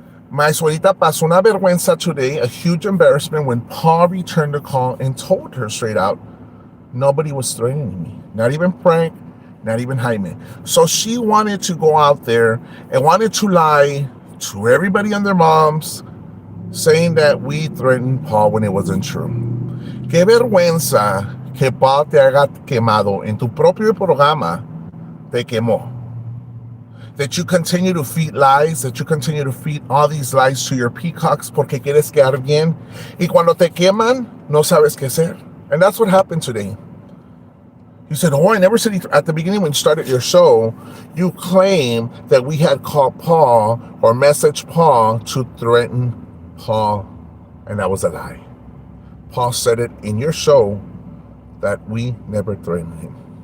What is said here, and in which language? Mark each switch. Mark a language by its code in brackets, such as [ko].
[en] My suegrita [es] pasó una vergüenza [en] today, a huge embarrassment, when Paul returned the call and told her straight out, nobody was threatening me, not even Frank, not even Jaime. So she wanted to go out there and wanted to lie to everybody and their moms, saying that we threatened Paul when it wasn't true. [es] Qué vergüenza que Paul te haga quemado en tu propio programa, te quemó. [en] That you continue to feed lies, that you continue to feed all these lies to your peacocks [es] porque quieres quedar bien. Y cuando te queman, no sabes qué hacer. [en] And that's what happened today. You said, I never said at the beginning when you started your show, you claimed that we had called Paul or messaged Paul to threaten Paul, and that was a lie. Paul said it in your show that we never threatened him.